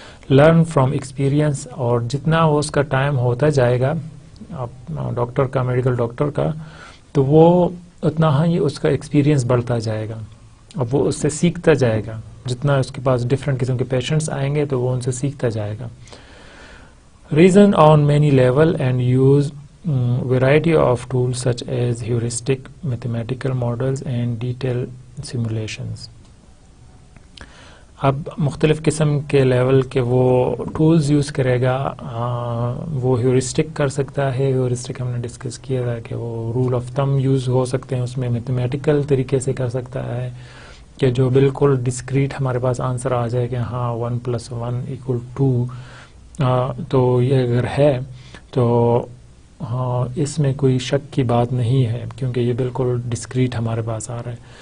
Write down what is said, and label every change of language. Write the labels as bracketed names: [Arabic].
[English] learn from experience, [Urdu] اور جتنا وہ اس کا ٹائم ہوتا جائے گا ڈاکٹر کا, میڈیکل ڈاکٹر کا, تو وہ اتنا ہی اس کا ایکسپیرئنس بڑھتا جائے گا, اب وہ اس سے سیکھتا جائے گا. جتنا اس کے پاس ڈفرینٹ قسم کے پیشنٹس آئیں گے تو وہ ان سے سیکھتا جائے گا. [English] Reason on many level and use variety of tools such as heuristic, mathematical models and detailed simulations. [Urdu] اب مختلف قسم کے لیول کے وہ ٹولز یوز کرے گا. وہ ہیورسٹک کر سکتا ہے, ہیورسٹک ہم نے ڈسکس کیا تھا کہ وہ رول آف تھم یوز ہو سکتے ہیں اس میں. میتھمیٹیکل طریقے سے کر سکتا ہے کہ جو بالکل ڈسکریٹ ہمارے پاس آنسر آ جائے کہ ہاں 1+1=2, تو یہ اگر ہے تو ہاں اس میں کوئی شک کی بات نہیں ہے کیونکہ یہ بالکل ڈسکریٹ ہمارے پاس آ رہا ہے.